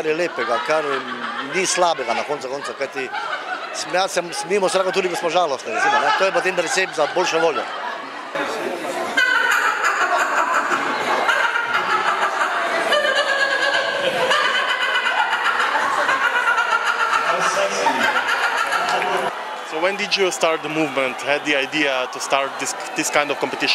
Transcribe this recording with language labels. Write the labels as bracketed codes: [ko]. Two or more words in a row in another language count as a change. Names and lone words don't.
[sl] je lepega, kar ni slabega na koncu konca, kajti smijemo se lahko tudi, ko smo žalostni, recimo, ne? To je potem recept za boljšo voljo. [en] So when did you start the movement, had the idea to start this kind of competition?